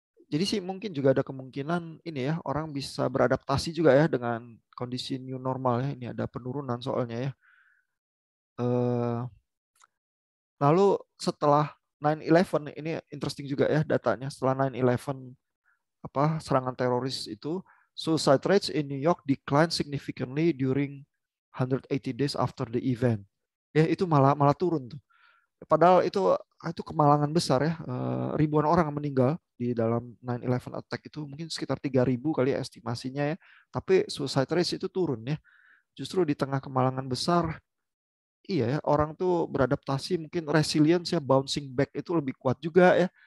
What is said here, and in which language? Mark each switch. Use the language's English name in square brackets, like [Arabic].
[Indonesian] Jadi sih mungkin juga ada kemungkinan ini ya, orang bisa beradaptasi juga ya dengan kondisi new normal ya. Ini ada penurunan soalnya ya. Lalu setelah 9/11 ini interesting juga ya datanya. Setelah 9/11 serangan teroris itu, [English] suicide rates in New York decline significantly during 180 days after the event. [Indonesian] Ya itu malah turun tuh. Padahal itu kemalangan besar ya. Ribuan orang meninggal di dalam 9/11 attack itu, mungkin sekitar 3.000 kali ya estimasinya ya. Tapi suicide rate itu turun ya. Justru di tengah kemalangan besar, iya ya, orang tuh beradaptasi, mungkin resilience ya, bouncing back itu lebih kuat juga ya.